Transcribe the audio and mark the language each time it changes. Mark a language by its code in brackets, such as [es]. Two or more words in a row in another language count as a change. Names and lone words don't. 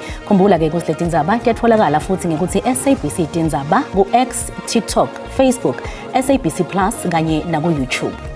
[ss] Khumbula ke ukuthi letindzaba kuyatholakala futhi ngekuthi SABC tindzaba ku X, TikTok, Facebook, SABC Plus kanye na ku YouTube.